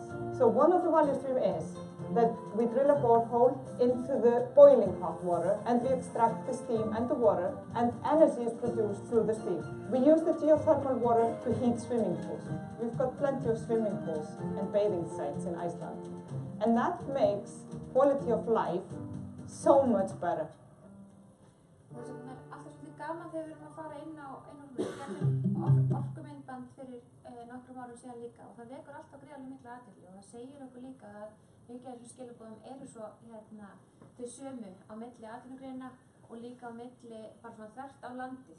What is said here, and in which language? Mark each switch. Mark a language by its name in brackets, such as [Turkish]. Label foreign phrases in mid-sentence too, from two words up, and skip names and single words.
[English] So one of the value streams is that we drill a borehole into the boiling hot water and we extract the steam and the water, and energy is produced through the steam. We use the geothermal water to heat swimming pools. We've got plenty of swimming pools and bathing sites in Iceland, and that makes quality of life so much better. [Icelandic] Og þess vegna alltaf svolítið gaman þegar við erum að fara inn á orkumyndband fyrir nokkrum árum síðan líka, og það vekur alltaf gríðarlega mikla athygli og það segir okkur líka að mikið af þessum skilaboðum eru svo þau sömu á milli atvinnugreina og líka á milli bara svona þvert á landið.